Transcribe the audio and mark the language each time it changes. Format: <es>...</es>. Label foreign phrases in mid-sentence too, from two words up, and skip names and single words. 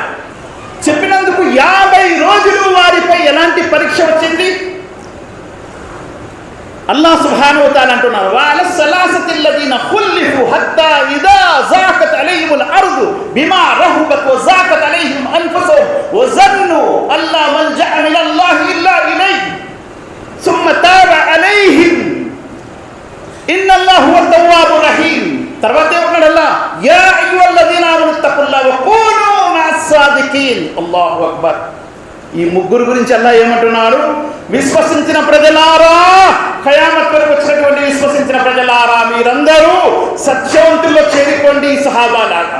<te>చెప్పినందుకు 50 రోజులు వారిపై ఎలాంటి పరీక్ష వచ్చింది?</te> <ar>الله سبحانه وتعالى అంటున్నారు, وعلى الثلاثة الذين خلفوا حتى إذا ضاقت عليهم الأرض بما رحبت وضاقت عليهم أنفسهم وظنوا أن لا ملجأ من الله إلا إليه ثم تاب عليهم ان الله هو التواب الرحيم.</ar> <te>తర్వాత ఏమన్నాడు</te> <ar>అల్లాహ్, يا أيها الذين آمنوا اتقوا الله وكونوا مع الصادقين. الله أكبر.</ar> <te>ఈ 3 గురించి అల్లాహ్ ఏమంటున్నారు? విశ్వసించిన ప్రజలారా, ఖయామత్ వరకు వచ్చినటువంటి విశ్వసించిన ప్రజలారా, మీరందరూ సత్యవంతుల్లో చేరుకోండి సహాబాలాగా.</te>